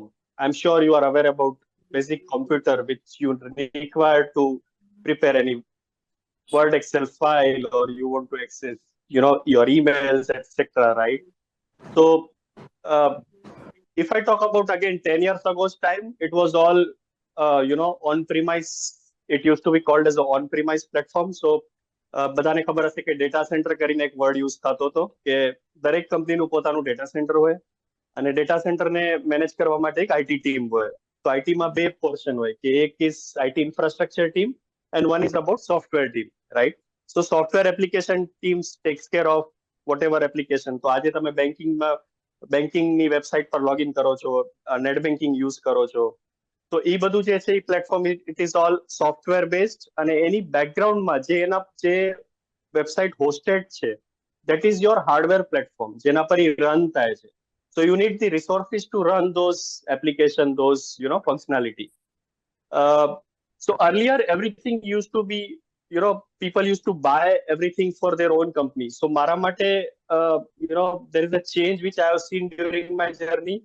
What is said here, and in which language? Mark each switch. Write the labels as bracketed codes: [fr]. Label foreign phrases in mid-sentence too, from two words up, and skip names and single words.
[en] I'm sure you are aware about basic computer which you require to prepare any Word, Excel file, or you want to access, your emails, etc. Right? So, uh, if I talk about again 10 years ago's time, it was all, on-premise. It used to be called as an on-premise platform. So, [gu] બધાને ખબર હશે કે [en] data center [gu] કરીને એક [en] word use [gu] થતો હતો કે દરેક કંપનીનું પોતાનું [en] data center [gu] હોય અને ડેટા સેન્ટરને મેનેજ કરવા માટે એક [en] IT team [gu] હોય. તો આઈટીમાં બે પોર્શન હોય કે એક [en] is IT infrastructure team and one is about software team, right? So software application teams takes care of whatever application. [gu] તો આજે તમે બેન્કિંગની વેબસાઇટ પર લોગિન કરો છો, [en] net banking [gu] યુઝ કરો છો, તો એ બધું જે છે એ [en] platform it is all software based, [gu] અને એની બેકગ્રાઉન્ડમાં જે [en] website hosted [gu] છે [en] that is your hardware platform [gu] જેના પર એ રન થાય છે. [en] So you need the resources to run those application, those functionality. So earlier everything used to be, people used to buy everything for their own company. So [gu] મારા માટે, [en] there is a change which I have seen during my journey.